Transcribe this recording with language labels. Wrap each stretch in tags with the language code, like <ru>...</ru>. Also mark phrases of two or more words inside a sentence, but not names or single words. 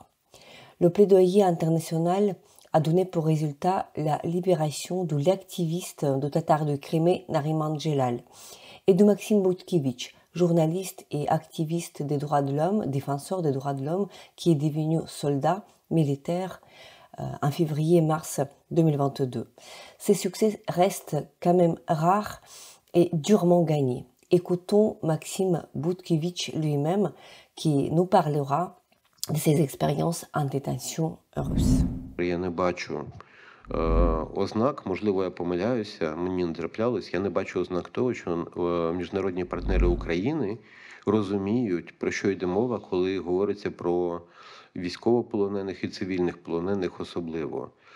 <fr>Le plaidoyer international a donné pour résultat la libération de l'activiste de Tatar de Crimée, Nariman Djelal, et de Maxime Boutkevitch, journaliste et activiste des droits de l'homme, défenseur des droits de l'homme, qui est devenu soldat militaire en février-mars 2022. Ces succès restent quand même rares et durement gagnés. Écoutons Maxime Boutkevitch lui-même qui nous parlera de ses expériences en détention russe.</fr> <uk>Я не бачу ознак, можливо, я помиляюся, мені не траплялось, я не бачу ознак того, що міжнародні партнери України розуміють, про що йде мова, коли говориться про військовополонених і цивільних полонених особливо.</uk>